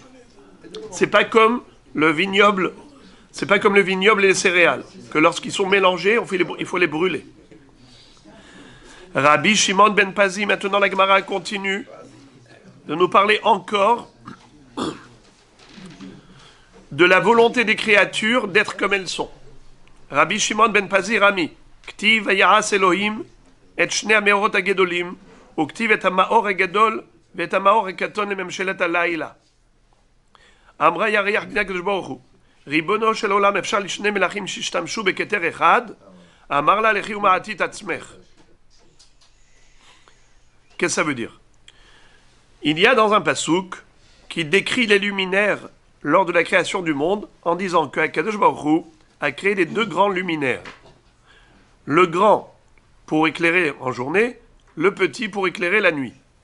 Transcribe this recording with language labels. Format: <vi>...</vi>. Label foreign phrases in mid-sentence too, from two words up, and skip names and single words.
<fr>C'est pas comme le vignoble, c'est pas comme le vignoble et les céréales, que lorsqu'ils sont mélangés, il faut les brûler. Rabbi Shimon ben Pazi, maintenant la Gemara continue de nous parler encore de la volonté des créatures d'être comme elles sont.</fr> <he>רבי שמעון בן פזי רמי, כתיב ויעש אלהים את שני המאורות הגדולים, וכתיב את המאור הגדול ואת המאור הקטון לממשלת הלילה. אמרה ירח בני הקדוש ברוך הוא, ריבונו של עולם, אפשר לשני מלכים שהשתמשו בכתר אחד? אמר לה, לכי ומעטי את עצמך.</he> <fr>Qu'est-ce que ça veut dire? Il y a dans un passouk qui décrit les luminaires lors de la création du monde en disant que Akadosh Baruch Hu a créé les deux grands luminaires. Le grand pour éclairer en journée, le petit pour éclairer la nuit.</fr>